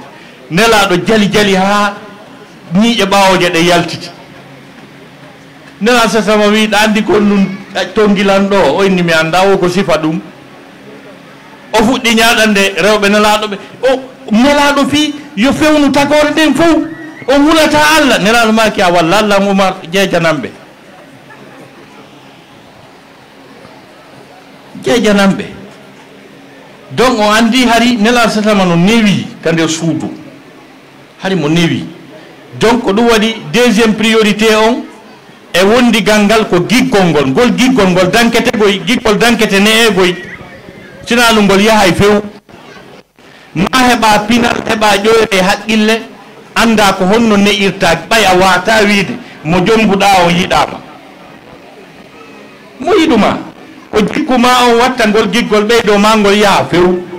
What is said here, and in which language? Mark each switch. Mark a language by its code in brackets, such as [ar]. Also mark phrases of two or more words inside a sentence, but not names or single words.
[ff] nelaɗo jali ha ñiiƴe ɓawoje ɗe yaltiti nela sa sama wi andi ko nun tongilan do o inni mi anda o ko sifa dum o fuddi nyaadande rewbe nelaado be o nelaado fi yo fewnu tagore den fof o wulata Allah nelaado maki a walla Allah Umar jejanambe donc o andi hari nela sa sama no newi kande suudu hari mo newi donc ko dum wadi [fr] deuxième priorité [ff] on e wondi gangal ko giggol ngol giggol ngol dankete goy giggol dankete ne e goy sinalu ngol yahay few ma heba pinal heba joyre haqqille anda ko honno ne irta bay a wata wiide mo jombuda o yidama mo yiduma ko gikkuma on watta ngol giggol ɓeydo ma ngol yaha few